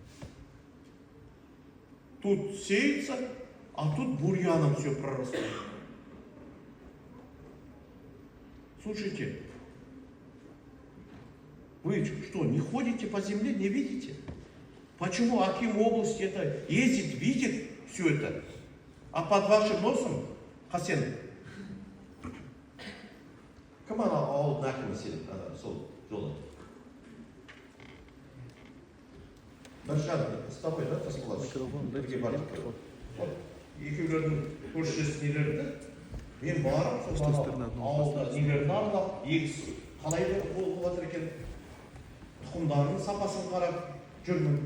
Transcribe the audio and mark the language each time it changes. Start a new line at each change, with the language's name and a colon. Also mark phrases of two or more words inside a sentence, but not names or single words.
Russian: Тут сеется, А тут бурьяном все прорастает. Слушайте, вы что, не ходите по земле, не видите? Почему Аким области это ездит, видит все это? А под вашим носом,
Kazakh: Хасен, кім ана ауылдың әкімі сен сол жолы? Біржан Мұстафа, да, Тасболат? Бірге бардық. Екеулердің көршілес нелерді, мен барып, сол ауылда нелерді аралап, егіс қалай болып жатыр екен, тұқымдарының сапасын қарап жүрмін.